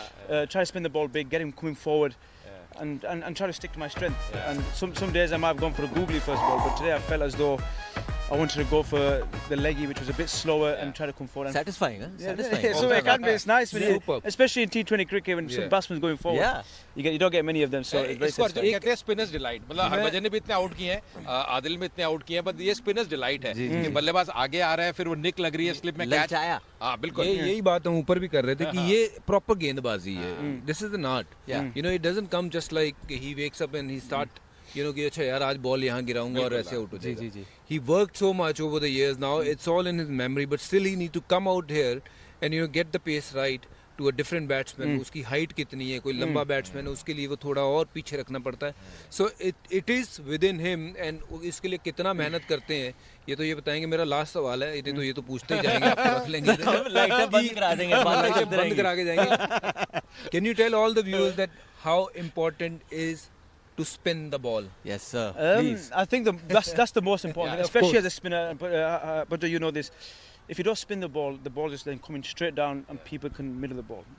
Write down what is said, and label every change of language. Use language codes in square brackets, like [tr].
[en] Try to spin the ball big, get him coming forward. And try to stick to my strength. And some days I might have gone for a googly first ball, but today I felt as though I wanted to go for the leggy, which was a bit slower, and try to come forward. Satisfying, huh? Satisfying. Yeah, so it can be. It's nice when especially in T20 cricket when some batsmen going forward. Yeah. You don't get many of them, so it's very satisfying. [hi] कहते हैं spinners delight. मतलब हरभजन ने भी इतने out किए हैं, आदिल में इतने आउट किए हैं, but ये spinners delight है कि बल्लेबाज आगे आ रहा है, फिर वो निक लग रही है स्लिप में कैच आया. हाँ बिल्कुल. यही बात हम ऊपर भी कर रहे थे कि ये प्रॉपर गेंदबाजी है. [en] This is an art. It doesn't come just like he wakes up and he start [hi] कि अच्छा यार आज बॉल यहाँ गिराऊंगा और ऐसे आउट हो जाएगा. [en] He worked so much over the years. Now it's all in his memory, but still he need to come out here and get the pace right to a different batsman. [hi] उसकी height कितनी है, कोई लंबा batsman है, उसके लिए वो थोड़ा और पीछे रखना पड़ता है. [en] So it is within him and [hi] इसके लिए कितना मेहनत करते हैं ये तो ये बताएंगे. मेरा लास्ट सवाल है, ये तो पूछते ही जाएंगे, आपको रख लेंगे. लाइटें बंद करा देंगे, बंद करा के जाएंगे. [en] Can you tell all the viewers that how important is to spin the ball? Yes, sir. Please. I think that's the most important thing, especially as a spinner. But you know this. If you don't spin the ball is then coming straight down and people can middle the ball.